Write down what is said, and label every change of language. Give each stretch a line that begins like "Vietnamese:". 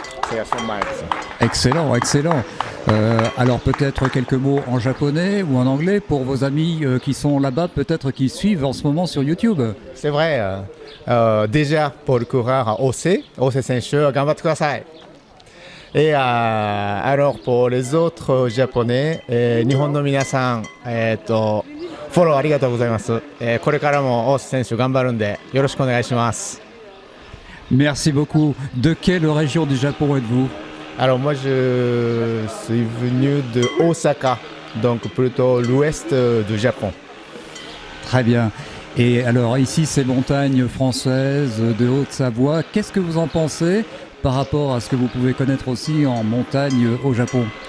French: C'est à son max. Excellent, excellent. Alors peut-être quelques mots en japonais ou en anglais pour vos amis qui sont là-bas, peut-être qui suivent en ce moment sur YouTube. C'est vrai. Déjà pour le coureur OC Senshu,
Japanese: ganbatte kudasai.
French: Et alors pour les autres japonais,
Japanese: 日本の皆さん、フォローありがとうございます。これからも大瀬選手頑張るんでよろしくお願いします。
French: Merci beaucoup. De quelle région du Japon êtes-vous? Alors moi je suis venu de Osaka, donc plutôt l'ouest du Japon. Très bien. Et alors ici ces montagnes françaises de Haute-Savoie, qu'est-ce que vous en pensez par rapport à ce que vous pouvez connaître aussi en montagne au Japon?